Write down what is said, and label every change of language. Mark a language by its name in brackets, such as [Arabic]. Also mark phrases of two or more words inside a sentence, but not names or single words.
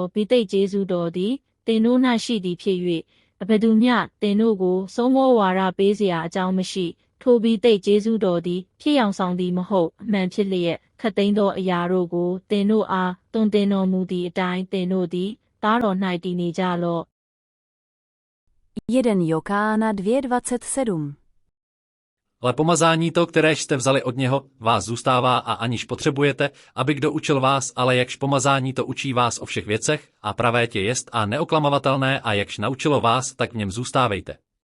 [Burmese] ဗိသိက်ကျေးဇူးတော်သည်သင်တို့၌ရှိသည်ဖြစ်၍အဘယ်သူမျှသင်တို့ကိုစိုးမောဝါဒပေးเสียအကြောင်းမရှိထိုပြီးတိတ်ကျေးဇူးတော်သည်ဖြစ်ယောင်ဆောင်သည်မဟုတ်အမှန်ဖြစ်လျက်ခတ်သိမ်းသောအရာတို့ကိုသင်တို့အားသွန်သင်တော်မူသည့်အတိုင်းသင်တို့သည်သားတော်၌တည်နေကြလော့ [Czech] 1 Jokána 2:27. Ale pomazání to, které jste vzali od něho, vás zůstává a aniž potřebujete, aby kdo učil vás, ale jakž pomazání to učí vás o všech věcech, a pravé tě jest a neoklamovatelné a jakž naučilo vás, tak v něm zůstávejte.